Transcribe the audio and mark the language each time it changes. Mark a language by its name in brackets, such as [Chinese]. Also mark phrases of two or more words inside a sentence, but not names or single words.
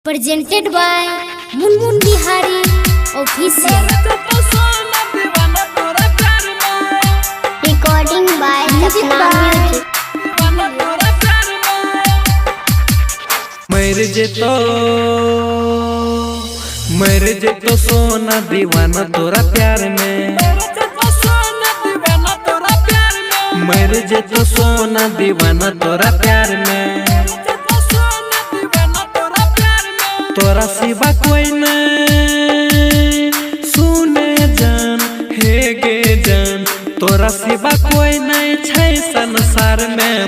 [English] presented by Munmun Bihari Official. Recording by Sapna Music. [Maithili] मर जे तो सोना दीवाना तोरा प्यार में, मर जे तो सोना दीवाना तोरा प्यार में, तोरा सिवा कोई नहीं सुने जान हे गे जान, तोरा सिवा कोई नहीं छै संसार में।